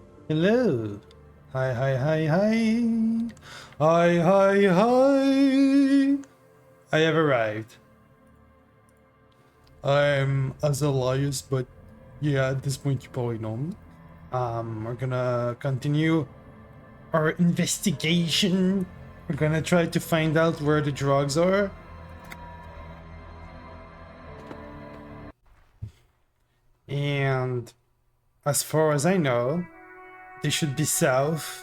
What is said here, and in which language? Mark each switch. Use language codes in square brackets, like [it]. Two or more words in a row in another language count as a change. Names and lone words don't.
[en] Hello. Hi, hi, hi, hi. Hi, hi, hi. I have arrived. I'm Azellias, but yeah, at this point you probably know me. We're gonna continue our investigation. We're gonna try to find out where the drugs are. And as far as I know, they should be south.